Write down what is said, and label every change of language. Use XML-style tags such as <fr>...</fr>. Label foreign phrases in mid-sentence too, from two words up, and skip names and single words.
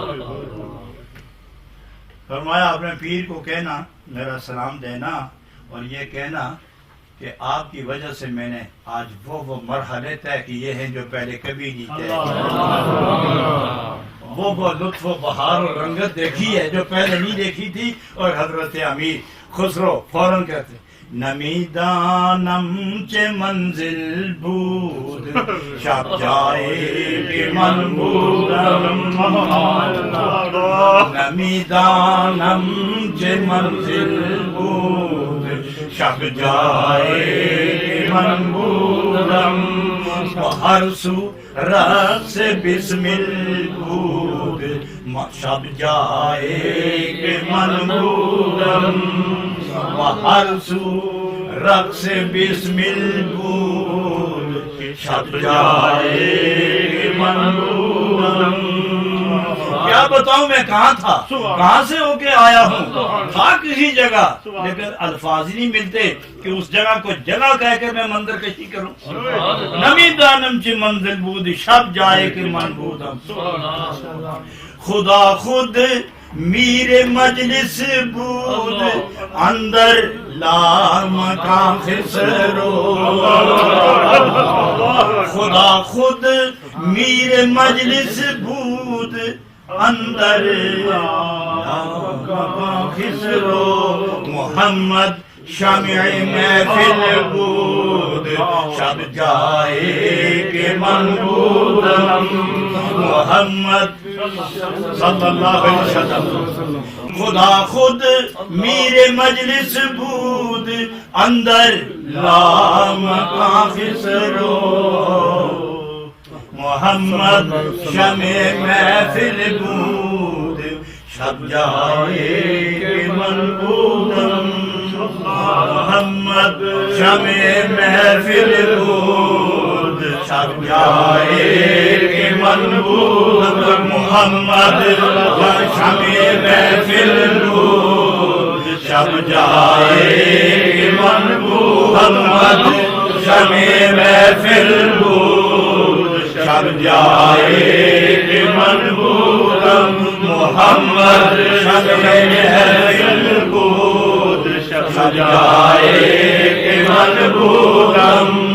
<ur>فرمایا اپنے پیر کو کہنا میرا سلام دینا اور یہ کہنا کہ آپ کی وجہ سے میں نے آج وہ مرحلے طے کیے ہیں جو پہلے کبھی نہیں طے کیے، وہ لطف و بہار و رنگت دیکھی ہے جو پہلے نہیں دیکھی تھی۔ اور حضرت امیر خسرو فوراً کہتے</ur> <fa>نمیدانم چه منزل بود شب جای که من بودم، نمیدانم چه منزل بود شب جای که من بودم، و هر سو رقص بسمل بود شب جای که من بودم، و هر سو رقص بسمل بود شب جای من بودم۔</fa> <ur>کیا بتاؤں میں کہاں تھا، کہاں سے ہو کے آیا ہوں، تھا کسی جگہ، لیکن الفاظ نہیں ملتے کہ اس جگہ کو جگہ کہہ کر میں منظر کشی کروں۔</ur> <fa>نمیدانم چه منزل بود شب جائے کہ من بودم، خدا خود میر مجلس بود اندر لامکان خسرو، خدا خود میر مجلس بود اندر لامکان خسرو، محمد شمع محفل بود شب جائے کہ من بودم،</fa> <ar>محمد صلی اللہ علیہ وسلم،</ar> <fa>خدا خود میر مجلس بود اندر لامکان خسرو، محمد شمع محفل بود شب جائے کہ من بودم، محمد شمع محفل بود شب جائے کہ من بودم، محمد شمع محفل بود شب جائے کہ من بودم، محمد شمع محفل بود شب جائے کہ من بودم، محمد شمع محفل بود شب جائے کہ من بودم،</fa>